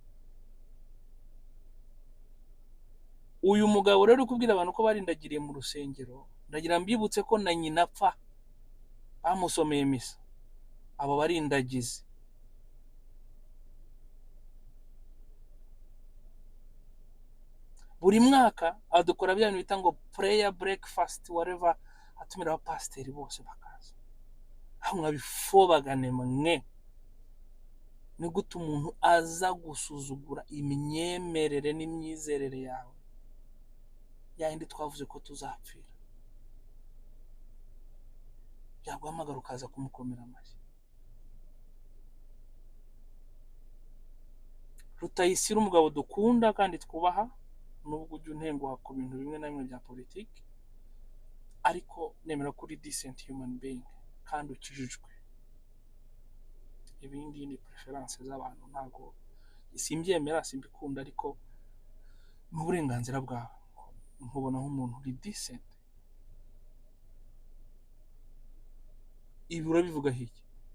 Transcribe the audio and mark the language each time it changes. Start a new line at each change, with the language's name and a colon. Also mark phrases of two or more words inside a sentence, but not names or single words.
Kinyarwanda: Uyu mugabo rero kubwira abantu ko barindagiriye mu rusengero, ndagira mbibutse ko na nyina apfa bamusomeye misa, abo barindagize. Buri mwaka adukora bya bintu bita ngo
English: prayer breakfast whatever,
Kinyarwanda: atumira abapasiteri bose bakaza. Aho mwabifobagane mwe, ni gute umuntu aza gusuzugura imyemerere n'imyizerere yawe, yandi twavuze ko tuzapfira, yaguhamagara ukaza kumukomera amashyi. Rutayisire umugabo dukunda kandi twubaha, nubwo ujya untenguha ku bintu bimwe na bimwe bya politiki, ariko nemera kuri
English: decent human being
Kinyarwanda: kandi ukijijwe. Ibindi ni preference z'abantu, ntabwo simbyemera, simbikunda, ariko mu burenganzira bwawe nkubona nk'umuntu uri decent. Ibi urabivuga hiki?